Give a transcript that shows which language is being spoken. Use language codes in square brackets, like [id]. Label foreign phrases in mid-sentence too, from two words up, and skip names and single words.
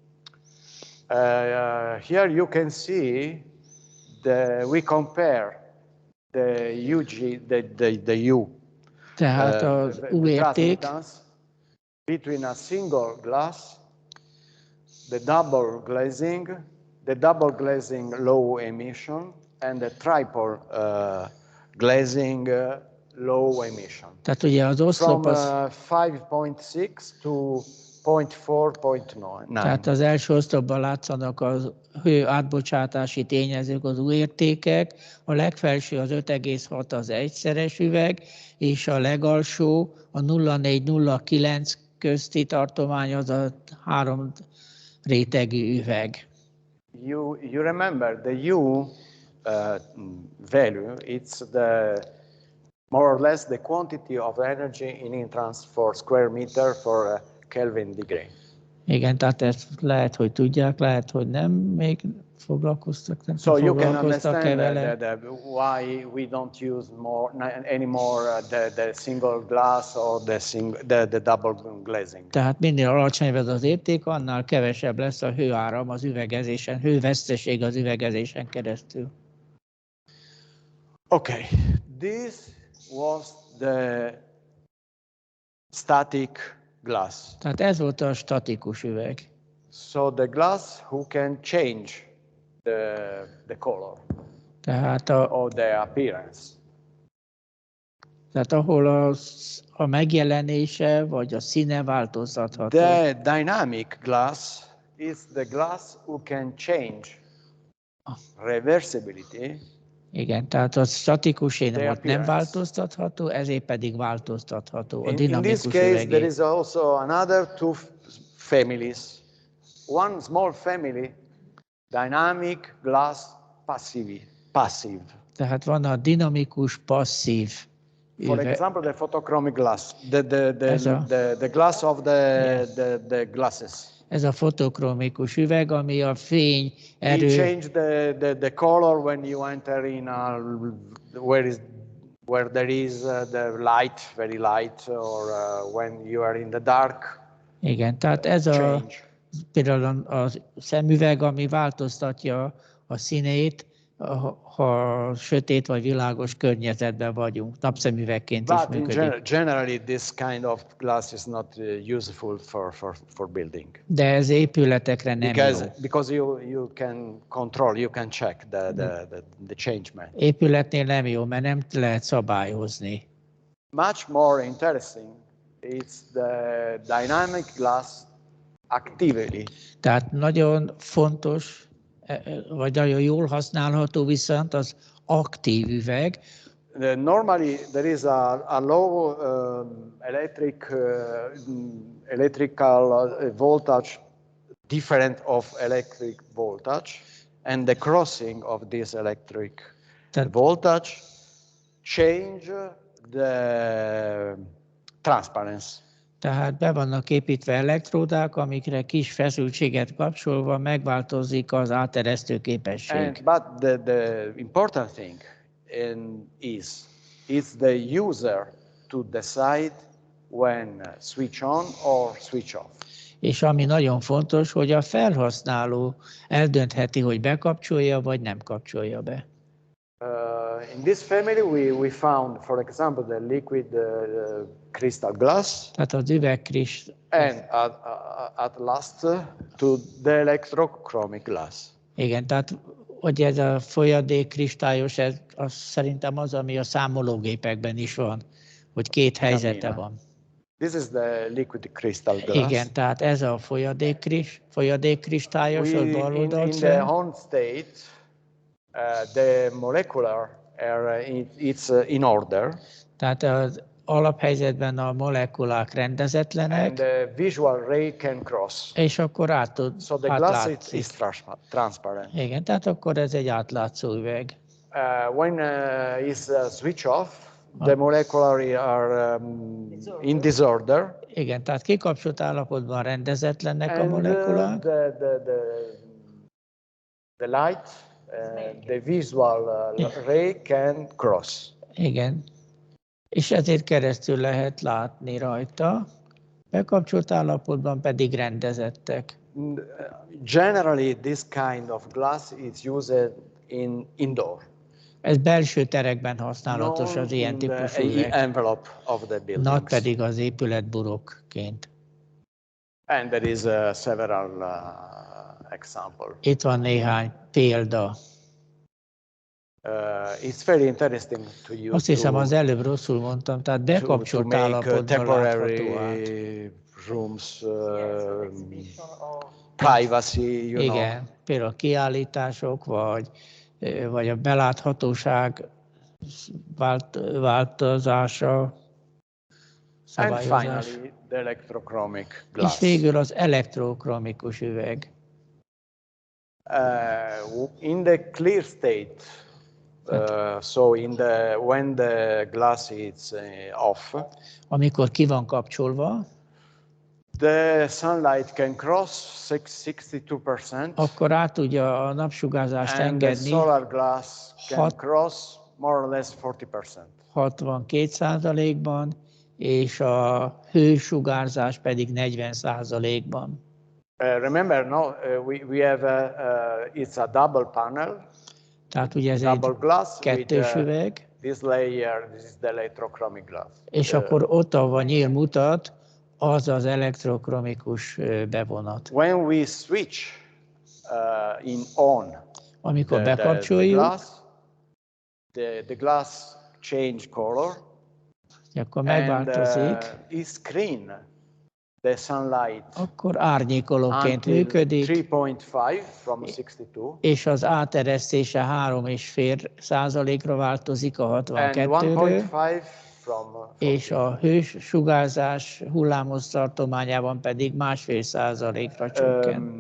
[en] Here you can see we compare the UG, the U. [hu] Tehát az U érték [en] between a single glass, the double glazing low emission, and the triple glazing low emission. [hu] Tehát ugye az oszlop az [en] 5.6 to 0.4.9. [hu] Tehát az első oszlopban látszanak az hő átbocsátási tényezők, az új értékek, a legfelső az 5,6 az egyszeres üveg, és a legalsó a 0,4-0,9 közti tartomány az a 3 rétegű üveg. [en] You remember the U value, it's more or less the quantity of energy in entrance for square meter for Kelvin degree. [hu] Igen, tehát ezt lehet, hogy tudják, lehet, hogy nem, még foglalkoztak. Nem [en] so you can understand why we don't use anymore the single glass or the double glazing. [hu] Tehát minél alacsonyabb az érték, annál kevesebb lesz a hőáram az üvegezésen, hőveszteség az üvegezésen keresztül. [en] Okay, this was the static glass. [hu] Tehát ez volt a statikus üveg. [en] So the glass who can change the color, [hu] tehát [en] or the appearance. [hu] Tehát ahol a megjelenése vagy a színe változtatható. [en] The dynamic glass is the glass who can change reversibility. [hu] Igen, tehát a statikus [en] The [hu] ott nem [en] appearance. [hu] változtatható, ezért pedig változtatható a [en] In this [hu] dinamikus [en] case, there [hu] üvegé. [en] is also another two families. One small family, dynamic glass passive. [hu] Tehát van a dinamikus passzív [en] For [hu] üveg. [en] example, the photochromic glass, [hu] Ez a- [en] the glass of the glasses. [hu] Ez a fotokromikus üveg, ami a fény [en] It [hu] erő, [en] change the color when you enter in where there is the light, very light, or when you are in the dark. [hu] igen, tehát ez a [en] Change. [hu] például a szemüveg, ami változtatja a színét, ha sötét vagy világos környezetben vagyunk, napszemüvegként is [en] But in [hu] működik. [en] generally, this kind of glass is not useful for building. [hu] De ez épületekre nem jó. [en] Because you can control, you can check the changement. [hu] Épületnél nem jó, mert nem lehet szabályozni. [en] Much more interesting is the dynamic glass actively. [hu] Tehát nagyon fontos, vagy nagyon jól használható viszont az aktív üveg. [en] Normally there is a low electrical voltage different of electric voltage, and the crossing of this electric voltage change the transparency. [hu] Tehát be vannak építve elektródák, amikre kis feszültséget kapcsolva megváltozik az áteresztő képesség. [en] But the important thing is the user to decide when switch on or switch off. [hu] És ami nagyon fontos, hogy a felhasználó eldöntheti, hogy bekapcsolja vagy nem kapcsolja be. [en] In this family we found, for example, the liquid crystal glass. [hu] Tehát az üvegkristál. [en] And at last to the ElectroChromic glass. [hu] Igen, tehát hogy ez a folyadék kristályos, ez az szerintem az, ami a számológépekben is van, hogy két helyzete van. [en] This is the liquid crystal glass. [hu] Igen, tehát ez a folyadék kristályos, a bal oldalt. [en] In the on state, the molecular it's in order. [hu] Tehát az alaphelyzetben a molekulák rendezetlenek. [en] And the visual ray can cross. [hu] És akkor [en] So the glass is transparent. [hu] Igen, tehát akkor ez egy átlátszó üveg. [en] When is switch off, the molecular are in disorder. [hu] Igen, tehát kikapcsolt állapotban rendezetlenek a molekulák. [en] The light, the visual ray can cross. [hu] Igen, és ezért keresztül lehet látni rajta, bekapcsolt állapotban pedig rendezettek. [en] Generally, this kind of glass is used in indoor. [hu] Ez belső terekben használatos az ilyen típusú üveg. [en] Envelope of the buildings. [hu] Not pedig az épületburokként. [en] And there is several example. [hu] Itt van néhány példa. [en] It's very interesting to use. [hu] Azt hiszem, az előbb rosszul mondtam, tehát bekapcsolt állapotban látható át. [en] Rooms, privacy, you know. [hu] Igen, például kiállítások, vagy a beláthatóság változása, szabályozása. [en] And finally, the ElectroChromic glass. [hu] És végül az ElectroChromikus üveg. [en] In the clear state, so when the glass is off, [hu] amikor ki van kapcsolva, [en] the sunlight can cross 62%. [hu] Akkor át tudja a napsugárzást engedni. [en] And the solar glass can cross more or less 40%. [hu] 62%-ban, és a hősugárzás pedig 40%-ban. [en] Remember, we have it's a double panel. [hu] Tehát ugye ez egy kettős üveg. [en] This layer, this is the ElectroChromic glass. [hu] És akkor ott, ahol nyíl mutat, az az elektrochromikus bevonat. [en] When we switch in on, [hu] amikor bekapcsoljuk, [en] the glass change color. [hu] akkor megváltozik, [en] is screen the sunlight [hu] akkor árnyékolóként [en] until [hu] működik, [en] 3.5 from 62. [hu] és az áteresztése 3,5%-ra változik a [en] And [hu] 62-ről, [en] 1.5 from [hu] és a hősugárzás hullámhossztartományában pedig 1,5%-ra csökken.